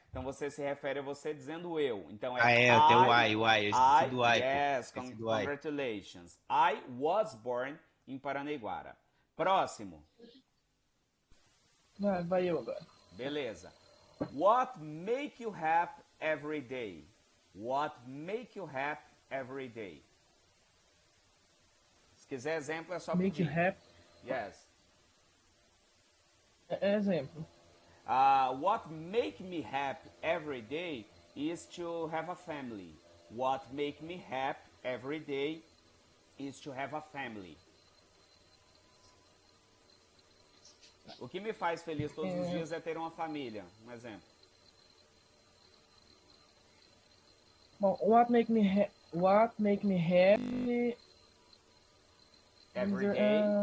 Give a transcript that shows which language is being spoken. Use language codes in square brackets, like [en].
[pt] Então você se refere a você dizendo eu. Então eu tenho o I. Eu esqueci do I. [en] Yes, congratulations. I was born in Paranaiguara. [pt] Próximo. Vai eu agora. Beleza. [en] What make you happy every day? What make you happy every day? [pt] Se quiser exemplo, é só pedir. [en] Make you happy? Yes. [pt] Exemplo. [en] What make me happy every day is to have a family. What make me happy every day is to have a family. [pt] O que me faz feliz todos os dias é ter uma família. Um exemplo. [en] Bom, what make me happy every day